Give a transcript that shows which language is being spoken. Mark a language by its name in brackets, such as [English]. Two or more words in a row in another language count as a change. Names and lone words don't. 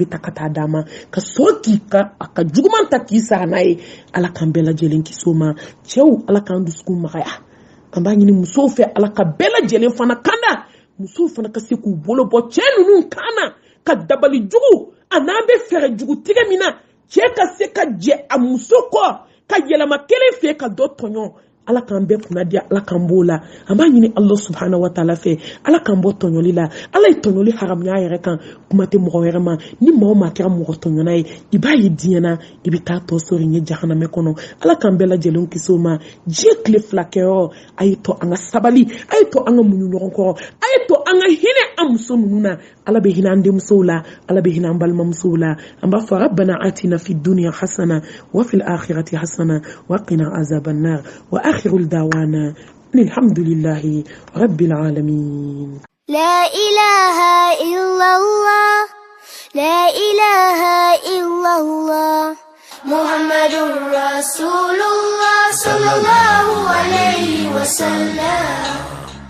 [Bambara] bɛ ta ka taa d'a ma ka sɔrɔ k'i ka a ka juguman ta k'i sara n'a ye ala k'an bɛɛ lajɛlen kisi o ma cɛw ala k'an dusukun magaya an b'a ɲini musow fɛ ala ka bɛɛ lajɛlen fana kanda musow fana ka se k'u bolo bɔ cɛ ninnu kan na ka dabali jugu a n'an bɛ fɛɛrɛ jugu tigɛ min na cɛ ka se ka jɛ a muso kɔ ka yɛlɛma kelen fɛ ka dɔ tɔɲɔ ala k'an bɛɛ kunna diya ala k'an b'o la an b'a ɲini [Arabic] Allah subhanahu wa ta'ala [Bambara] fɛ ala k'an bɔ tɔɲɔli la ala ye tɔɲɔli haramuya yɛrɛ kan kuma tɛ mɔgɔ wɛrɛ ma ni maa o maa kɛra mɔgɔ tɔɲɔna ye i b'a ye diɲɛ na i bɛ taa tɔ sɔrɔ ɲɛ jahanamɛ kɔnɔ ala k'an bɛɛ lajɛlen kisi o ma diɲɛ tile fila kɛyɔrɔ a ye to an ka sabali a ye to an ka muɲu ɲɔgɔn kɔrɔ a ye to an ka hinɛ an muso ninnu na ala bɛ hinɛ an denmusow la ala bɛ hinɛ an balimamusow la an b'a fɔ [Arabic] ربنا آتنا في الدنيا حسنة و في الآخرة حسنة و قنا عذاب النار و آخر دعوانا الحمد لله رب العالمين لا إله إلا الله لا إله إلا الله محمد رسول الله صلى الله عليه وسلم